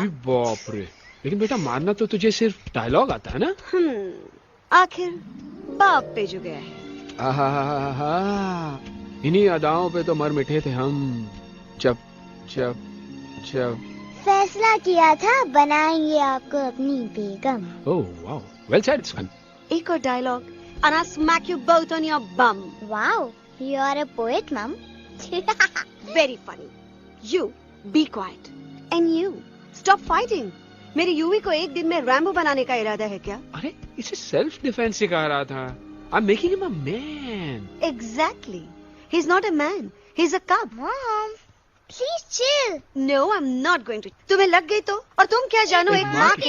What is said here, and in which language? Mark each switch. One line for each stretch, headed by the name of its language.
Hindi: जी बाप रे, लेकिन बेटा मारना तो तुझे सिर्फ डायलॉग आता है ना? आखिर बाप पे जो गया है। आहा, इन्हीं अदाओं पे तो मर मिटे थे हम। जब जब जब फैसला किया था बनाएंगे आपको अपनी बेगम।
English: Oh wow, well said, it's fun.
Hindi: एक और dialogue
English: and I'll smack you both on your bum. Wow, you are a poet, Mom. Very funny. You be quiet and you stop fighting.
Hindi: मेरी यूवी को एक दिन में Rambo बनाने का इरादा है क्या? अरे इसे सेल्फ डिफेंस सिखा रहा था।
English: I'm making him a man. Exactly. He's not a man. He's a cub. Mom, please chill. No, I'm not going to.
Hindi: तुम्हें लग गई तो? और तुम क्या जानो एक माँ के